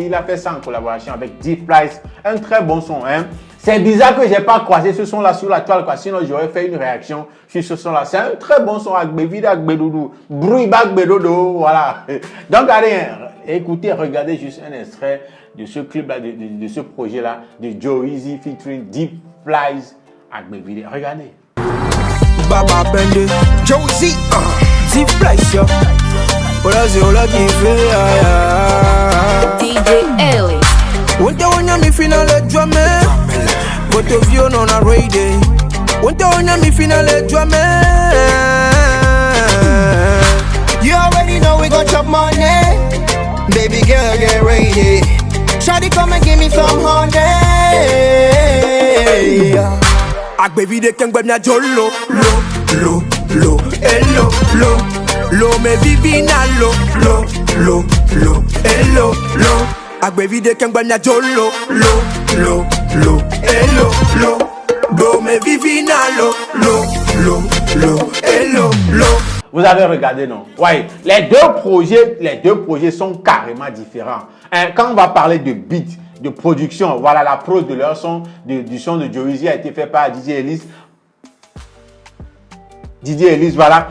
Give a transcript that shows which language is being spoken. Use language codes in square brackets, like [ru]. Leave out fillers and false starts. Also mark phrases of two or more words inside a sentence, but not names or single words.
[fr] Il a fait ça en collaboration avec D-Flies, un très bon son. Hein? C'est bizarre que j'ai pas croisé ce son là sur la toile, quoi. Sinon j'aurais fait une réaction sur ce son là. C'est un très bon son, Agbevide, Agbedoudou, Bruiba Agbedodo, voilà. Donc allez, écoutez, regardez juste un extrait de ce clip là, de ce projet là, de Joe Easy featuring D-Flies, Agbevide. Regardez. Baba Bende, Josie, Zip Flies, yo. Ola zi ola give [en] DJ Ellie. Won't you want me finale drama? But of you on a raid. Won't you want me finale drama? You already know we gon' chop money. Baby girl, get ready. Shawty come and give me some honey. [ee] Agbevide kengbe na jolo, lo, hello, lo me vivi na lo, hello, Agbevide kengbe na jolo, lo, hello, lo me vivi na lo, hello. [fr] Vous avez regardé, non? Oui, les deux projets sont carrément différents. Hein, quand on va parler de beat, de production, voilà, la prod de leur son, du son de Joe Easy a été fait par DJ Ellis. Voilà.